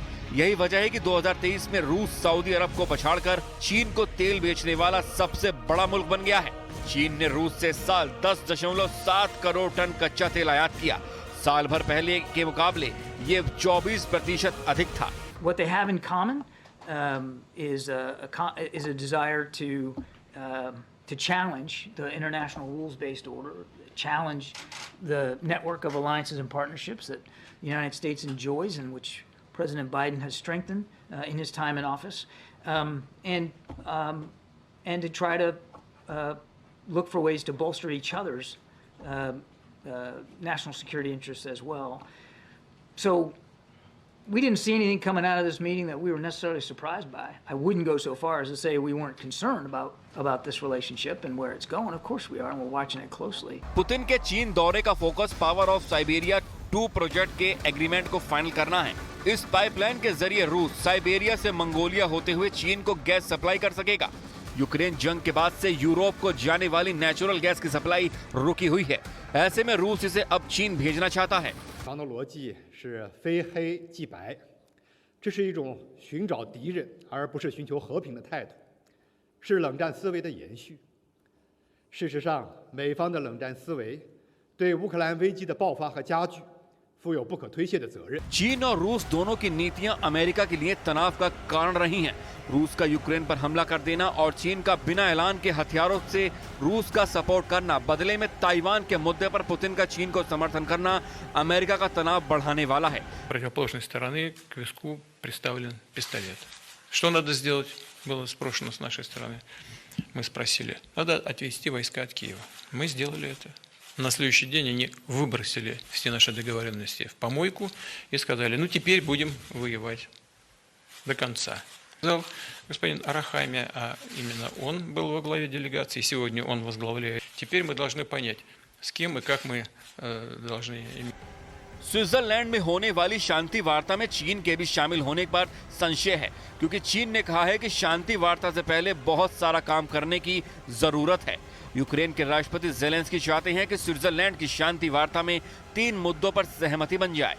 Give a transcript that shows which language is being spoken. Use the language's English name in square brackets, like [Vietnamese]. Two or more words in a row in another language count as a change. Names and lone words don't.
[Hindi] यही वजह है कि 2023 में रूस सऊदी अरब को पछाड़कर चीन को तेल बेचने वाला सबसे बड़ा मुल्क बन गया है। चीन ने रूस से साल 10.7 करोड़ टन कच्चा तेल आयात किया। साल भर पहले के मुकाबले ये 24% अधिक था। [English] What they have in common is a desire to challenge the international rules-based order, challenge the network of alliances and partnerships that the United States enjoys and which President Biden has strengthened in his time in office, and to try to look for ways to bolster each other's national security interests as well. So we didn't see anything coming out of this meeting that we were necessarily surprised by. I wouldn't go so far as to say we weren't concerned about this relationship and where it's going. Of course we are, and we're watching it closely. [Hindi] पुतिन के चीन दौरे का फोकस पावर ऑफ साइबेरिया 2 प्रोजेक्ट के एग्रीमेंट को फाइनल करना है। इस पाइपलाइन के जरिए रूस साइबेरिया से मंगोलिया होते हुए चीन को गैस सप्लाई कर सकेगा। यूक्रेन जंग के बाद से यूरोप को जाने वाली [English] natural gas [Hindi] की सप्लाई रुकी हुई है। ऐसे में रूस इसे अब चीन भेजना चाहता है। [Chinese] 的逻辑是非黑即白，这是一种寻找敌人而不是寻求和平的态度，是冷战思维的延续。事实上，美方的冷战思维对乌克兰危机的爆发和加剧， 负有不可推卸的责任。 [Hindi] चीन और रूस दोनों की नीतियां अमेरिका के लिए तनाव का कारण रही हैं। रूस का यूक्रेन पर हमला कर देना और चीन का बिना ऐलान के हथियारों से रूस का सपोर्ट करना, बदले में ताइवान के मुद्दे पर पुतिन का चीन को समर्थन करना अमेरिका का तनाव बढ़ाने वाला है। [Russian] Противоположной стороны к виску приставлен пистолет. Что надо сделать, было спрошено с нашей стороны. Мы спросили, надо отвести войска от Киева. Мы сделали это. На следующий день они выбросили все наши договоренности в помойку и сказали, ну теперь будем воевать до конца. Сказал господин Арахами, а именно он был во главе делегации, сегодня он возглавляет. Теперь мы должны понять, с кем и как мы должны... [Hindi] स्विट्जरलैंड में होने वाली शांति वार्ता में चीन के भी शामिल होने पर संशय है, क्योंकि चीन ने कहा है कि शांति वार्ता से पहले बहुत सारा काम करने की जरूरत है। यूक्रेन के राष्ट्रपति ज़ेलेंस्की चाहते हैं कि स्विट्जरलैंड की शांति वार्ता में 3 मुद्दों पर सहमति बन जाए।